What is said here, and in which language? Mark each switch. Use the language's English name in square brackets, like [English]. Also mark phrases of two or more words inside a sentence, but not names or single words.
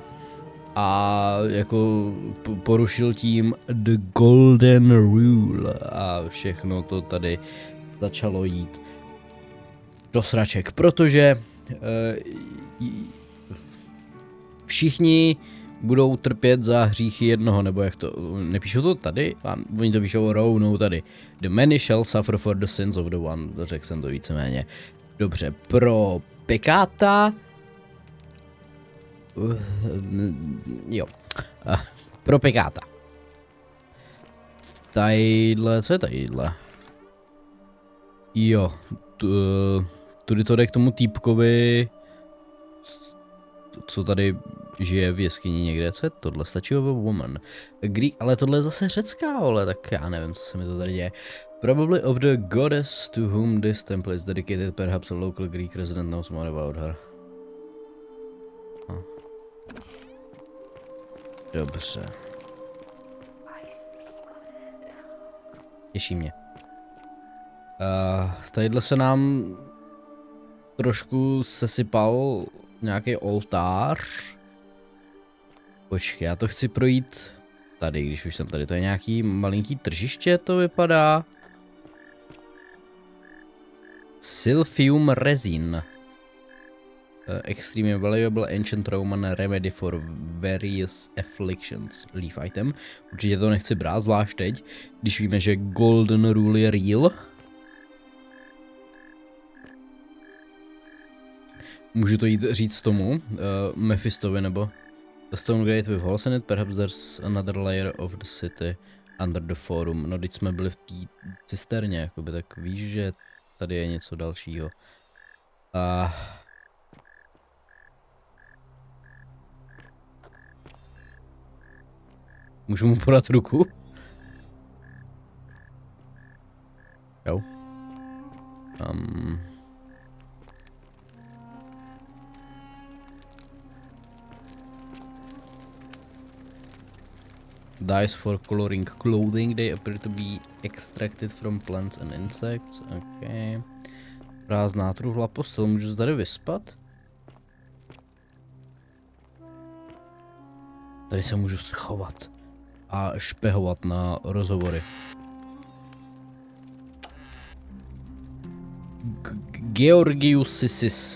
[Czech] A jako porušil tím [English] The Golden Rule [Czech] a všechno to tady začalo jít do sraček, protože všichni budou trpět za hříchy jednoho, nebo jak to, nepíšou to tady? A oni to píšou rovnou tady. [English] The many shall suffer for the sins of the one, [Czech] řekl jsem to víceméně. Dobře, pro pekáta... jo, pro pekáta. Tadyhle, co je tadyhle? Jo, tudy to jde k tomu týpkovi, co tady žije v jeskyni někde. Co je tohle? [English] Statue of a woman. [Czech] Ale tohle je zase řecká, ale tak já nevím, co se mi to tady děje. [English] Probably of the goddess to whom this temple is dedicated, perhaps a local Greek resident knows more about her. [Czech] Dobře. Těší mě. Tadyhle se nám trošku sesypal nějaký oltář. Počkej, já to chci projít tady, když už jsem tady. To je nějaký malinký tržiště, to vypadá. [English] Silphium resin. Extremely valuable ancient Roman remedy for various afflictions. Leaf item. [Czech] Určitě to nechci brát, zvlášť teď, když víme, že [English] Golden Rule [Czech] je real. Můžu to jít říct tomu, Mephistovi, nebo [English] The Stone Gate with holes in it, perhaps there's another layer of the city under the forum. [Czech] No, teď jsme byli v té cisterně, jakoby, tak víš, že tady je něco dalšího. Můžu mu podat ruku? Jo. [English] Dyes for coloring clothing, they appear to be extracted from plants and insects. Okay. [Czech] Prázdná truhla, postel, můžu se tady vyspat? Tady se můžu schovat a špehovat na rozhovory. Georgiusisis.